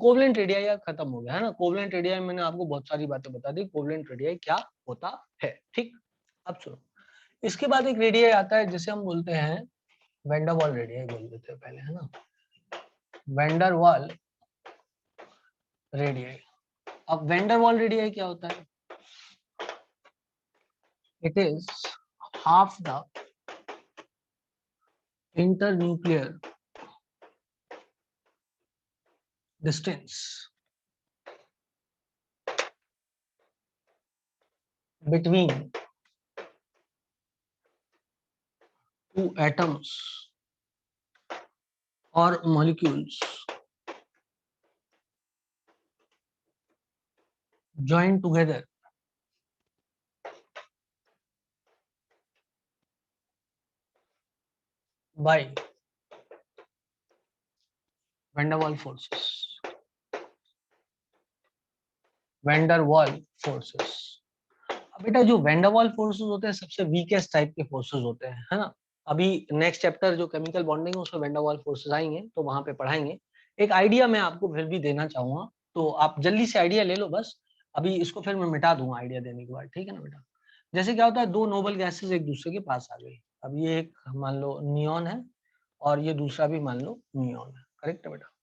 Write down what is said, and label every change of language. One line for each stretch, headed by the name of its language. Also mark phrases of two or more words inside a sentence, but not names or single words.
English: covalent radii
Hindi: खत्म हो गया है ना,
English: covalent radii
Hindi: मैंने आपको बहुत सारी बातें बता दी,
English: covalent radii
Hindi: क्या होता है। ठीक, अब सुनो, इसके बाद एक रेडियाई आता है जिसे हम बोलते हैं
English: van der Waals radii
Hindi: बोल देते हैं पहले, है ना,
English: van der Waals radii.
Hindi: अब
English: van der Waals radii
Hindi: क्या होता है?
English: it is half the internuclear distance between two atoms or molecules joined together by van der Waals forces. van der Waals forces,
Hindi: अब बेटा जो
English: van der Waals forces
Hindi: होते हैं सबसे
English: weakest type
Hindi: के फोर्सेस होते हैं, है ना। अभी
English: next chapter
Hindi: जो
English: chemical bonding
Hindi: है उसमें
English: van der Waals forces
Hindi: आएंगे, तो वहां पे पढ़ाएंगे। एक आइडिया मैं आपको फिर भी देना चाहूंगा, तो आप जल्दी से आइडिया ले लो बस, अभी इसको फिर मैं मिटा दूंगा आइडिया देने के बाद, ठीक है ना बेटा। जैसे क्या होता है, दो
English: noble gases
Hindi: एक दूसरे के पास आ गई, अब ये एक मान लो नियॉन है और ये दूसरा भी मान लो नियॉन है, करेक्ट है बेटा।